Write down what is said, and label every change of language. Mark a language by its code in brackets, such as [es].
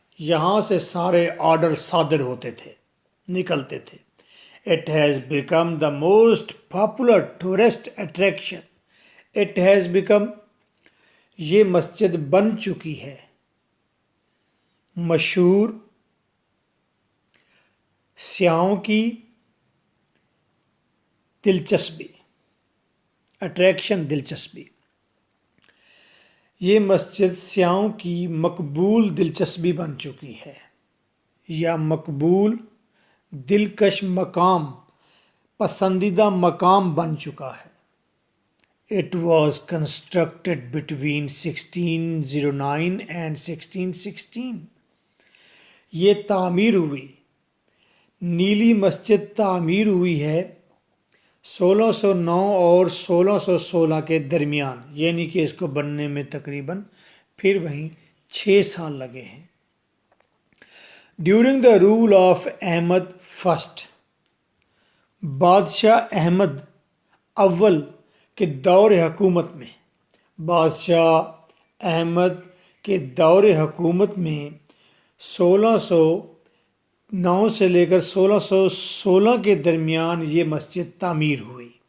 [ur] یہاں سے سارے آرڈر صادر ہوتے تھے, نکلتے تھے. [en] It has become the most popular tourist attraction. It has become, [ur] یہ مسجد بن چکی ہے مشہور سیاحوں کی دلچسپی, اٹریکشن, دلچسپی. یہ مسجد سیاحوں کی مقبول دلچسپی بن چکی ہے یا مقبول دلکش مقام پسندیدہ مقام بن چکا ہے. [en] It was constructed between 1609 and 1616. [ur] یہ تعمیر ہوئی. نیلی مسجد تعمیر ہوئی ہے 1609 اور 1616 کے درمیان، یعنی کہ اس کو بننے میں تقریباً پھر وہیں 6 سال لگے ہیں. [en] during the rule of Ahmed first, [ur] بادشاہ احمد اول کے دور حکومت میں، بادشاہ احمد کے دور حکومت میں 1609 سے لے کر 1616 کے درمیان یہ مسجد تعمیر ہوئی.